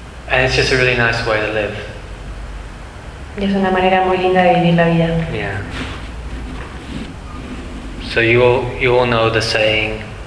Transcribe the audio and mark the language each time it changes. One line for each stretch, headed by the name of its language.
English: And it's just a really nice way to live.
Spanish: Y es una manera muy linda de vivir la vida.
English: Yeah. So you all know the saying.